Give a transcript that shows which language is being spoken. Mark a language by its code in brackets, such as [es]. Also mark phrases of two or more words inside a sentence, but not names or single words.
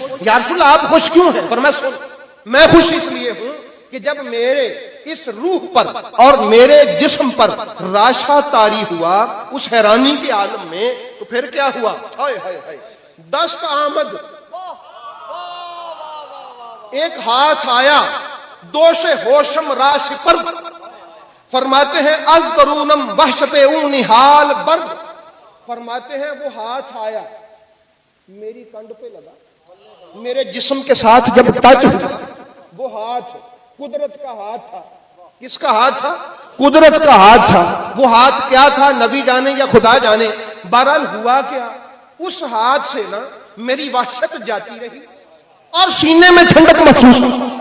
[ur] یا رسول اللہ آپ خوش کیوں ہیں؟ فرمایا سن، میں خوش اس لیے ہوں کہ جب میرے اس روح پر اور میرے جسم پر راشا طاری ہوا اس حیرانی کے عالم میں، تو پھر کیا ہوا؟ [fa] ہائے ہائے ہائے، دست آمد، [ur] ایک ہاتھ آیا، [fa] دوش ہوشم راس پر، [ur] فرماتے ہیں [fa] از درونم وحشت اون نہال برد، [ur] فرماتے ہیں وہ ہاتھ آیا میری کنڈ پہ لگا، میرے جسم کے ساتھ جب ٹچ ہوا، وہ ہاتھ قدرت کا ہاتھ تھا۔ کس کا ہاتھ تھا؟ قدرت کا ہاتھ تھا۔ وہ ہاتھ کیا تھا نبی جانے یا خدا جانے، بہرحال ہوا کیا، اس ہاتھ سے نا میری وحشت جاتی رہی اور سینے میں ٹھنڈک محسوس ہوئی۔